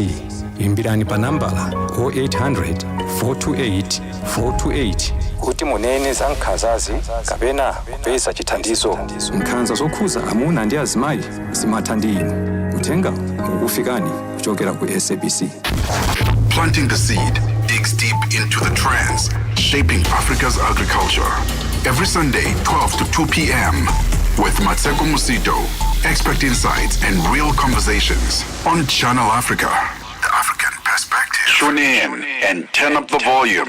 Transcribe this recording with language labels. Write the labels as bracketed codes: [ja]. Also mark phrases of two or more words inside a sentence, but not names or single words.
[ny] Imbirani pa nambala 0800 428 428 kuti munene za nkhanzazi kapena kupeza chithandizo. Nkhanza zokhuza amuna ndi azimayi zimatha ndi inu. Uthenga ukufikani kuchokera ku SABC. [en] Planting the seed digs deep into the trends shaping Africa's agriculture. Every Sunday, 12 to 2 p.m. with Matseko Musito. Expert insights and real conversations on Channel Africa. The African perspective. Tune in and turn up the volume.